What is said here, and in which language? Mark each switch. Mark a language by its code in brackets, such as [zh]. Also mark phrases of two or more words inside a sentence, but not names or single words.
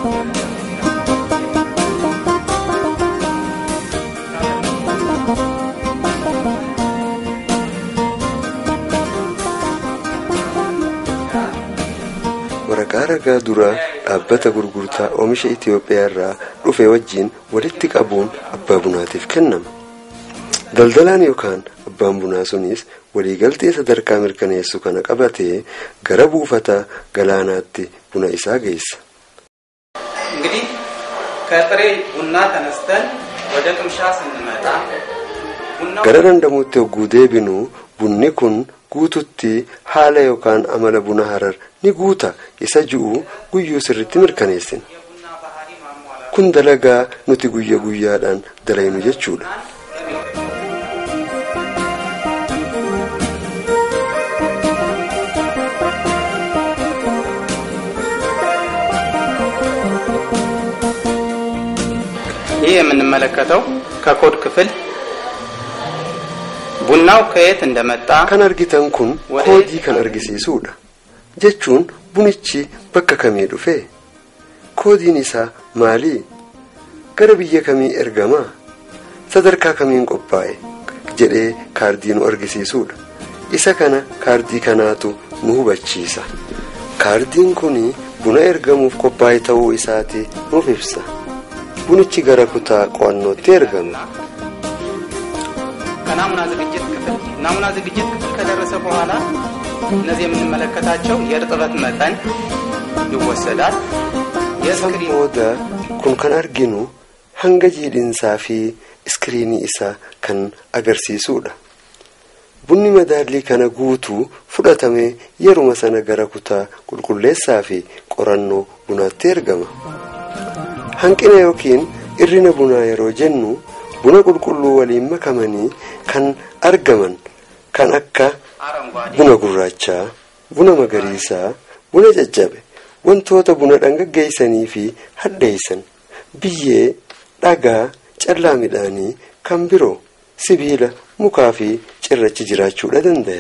[om] Waraqaa ragaa dura dhaabbata gurgurtaa oomisha Itoophiyaa irraa dhufe wajjin walitti qabuun abbaa bunaatiif kennama. Daldalaan yookaan abbaan bunaa sunis waliigaltee sadarkaa mirkaneessu kana qabatee gara buufata galaanaatti buna isaa geessa. [am] እንግዲህ ከጥሬ ቡና ተነስተን ወደ ቅምሻ ስንመጣ [om] gara dhandhamuutti hogguu deebinu bunni kun guututti haala yookaan amala buna harar ni guuta isa ji'u guyyuu sirriitti mirkaneessina. Kun dalagaa nuti guyyaadhaan dalaynu jechuudha. [am] ይህ የምንመለከተው ከኮድ ክፍል ቡናው ከየት እንደመጣ [om] kan argitan kun koodii kan argisiisuudha. Jechuun bunichi bakka kamii dhufe? Koodiin isaa maali? Gara biyya kamii ergama? Sadarkaa kamiin qophaa'e? jedhee kaardii nu argisiisuudha. Isa kana kaardii kanaatu nu hubachiisa. kaardiin kuni buna ergamuuf qophaa'e ta'uu isaati nuuf ibsa. Bunichi gara kutaa qo'annootti ergama. [am] ከናሙና ዝግጅት ክፍል ናሙና ዝግጅት ክፍል ከደረሰ በኋላ እነዚህ የምንመለከታቸው የእርጥበት መጠን ይወሰዳል። የስክሪን ወደ [om] kun kan arginu hanga jiidhinsaa fi iskiriinii isaa kan agarsiisudha. Bunni madaalii kana guutuu fudhatamee yeruma sana gara kutaa qulqulleessaa fi qorannoo bunaatti ergama. Hanqina yookiin irrina bunaa yeroo jennu buna qulqulluu waliin makamanii kan argaman kan akka buna gurraachaa, buna magariisaa, buna jajjabe, wantoota buna dhangaggeessanii fi hadheessan, biyyee, dhagaa, callaa midhaanii kan biroo, sibiila, mukaa fi cirrachi jiraachuudha danda'an.